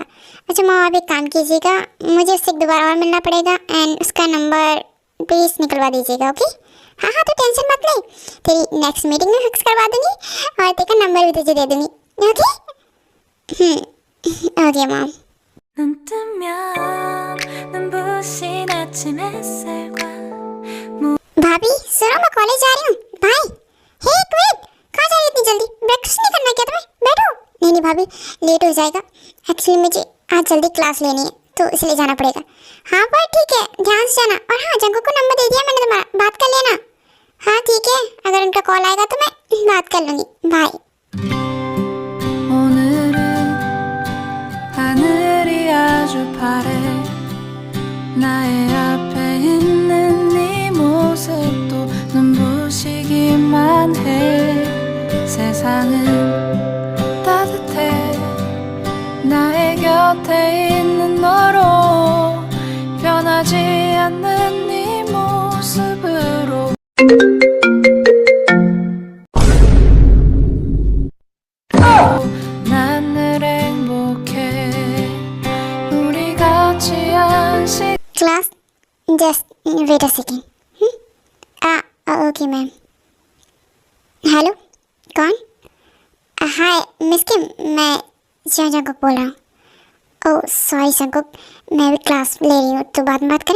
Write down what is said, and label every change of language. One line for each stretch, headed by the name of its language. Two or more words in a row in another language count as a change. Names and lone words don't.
Hindi: अच्छा मॉम, आप एक काम कीजिएगा, मुझे उससे एक दो बार और मिलना पड़ेगा, एंड उसका
English: number please
Hindi: निकलवा दीजिएगा। ओके? हाँ, तो टेंशन मत ले, तेरी
English: next meeting
Hindi: में फिक्स करवा दूँगी, और तेरा नंबर भी तुझे दे दूँगी।
English: OK? OK mom.
Korean: 눈 뜨면 눈부신 아침 햇살과
Hindi: भाभी सुनो, मैं कॉलेज जा रही हूँ। भाई, हे एक मिनट, कहाँ जा रही है इतनी जल्दी? ब्रेकफास्ट नहीं करना क्या तुम्हें? बैठो। नहीं भाभी, लेट हो जाएगा। एक्चुअली मुझे आज जल्दी क्लास लेनी है, तो इसलिए जाना पड़ेगा। हाँ पर ठीक है, ध्यान से जाना। और हाँ, जंगू को नंबर दे दिया मैंने तुम्हारा, बात कर लेना। हाँ ठीक है, अगर उनका कॉल आएगा तो मैं बात कर लूँगी। बाय।
Korean: 오늘은 하늘이 아주 파래 나의 앞에 있는 네 모습도 눈부시기만 해 세상은 따뜻해 나의 곁에 있는 너로 변하지 않는 네 모습으로 난 늘 행복해 우리 같이 한시
English: class, just wait a second. OK ma'am.
Hindi: हेलो, कौन? हाय मिस किम, मैं जंगकुक बोल रहा हूँ।
English: oh sorry
Hindi: जंगकुक, मैं भी क्लास ले रही हूँ, तो बाद में बात करें?